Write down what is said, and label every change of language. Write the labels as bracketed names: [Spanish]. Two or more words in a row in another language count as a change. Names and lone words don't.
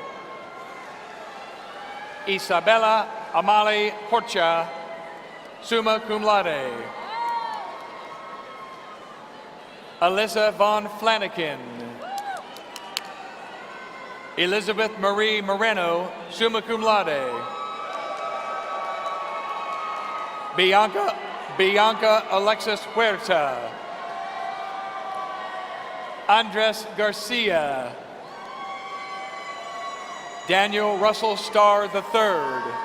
[English] Isabella Amali Horcha, [Latin] summa cum laude. [English] Alyssa Von Flanagan. Elizabeth Marie Moreno, [Latin] summa cum laude. [English] Bianca Alexis Huerta. Andres Garcia. Daniel Russell Starr III.